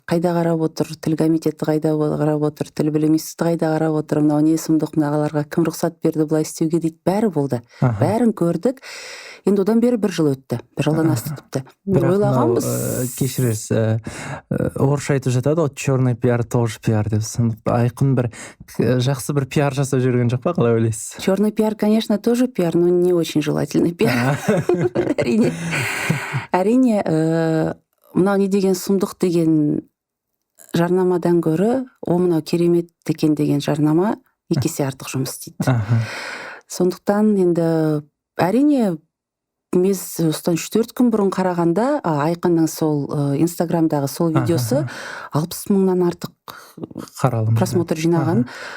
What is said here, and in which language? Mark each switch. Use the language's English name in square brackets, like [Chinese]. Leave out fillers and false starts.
[Kazakh] Қайда қарап отыр, тіл комитеті қайда қарап отыр, тіл білім институты қайда қарап отыр, мынау не сұмдық, мынағаларға кім рұқсат берді бұлай істеуге дейді. Бәрі болды. Бәрін көрдік. Енді одан бері бір жыл өтті. Бір жылдан асты тіпті. Ойлағанбыз. Кешіресіз, орысша айтып жатады ғой, [Russian] черный пиар, тоже пиар [Kazakh] деп. Айқын бір жақсы бір пиар жасап жүрген жоқ па, қалай ойлайсыз? [Russian] Черный пиар, конечно, тоже пиар, но не очень желательный пиар. [Kazakh] Әрине, мынау не деген сұмдық деген жарнамадан гөрі, о мынау керемет екен деген жарнама екі есе артық жұмыс істейді. Сондықтан енді әрине біз осыдан 3-4 күн бұрын қарағанда Айқынның сол инстаграмдағы сол видеосы 60 мыңнан артық просмотр жинаған.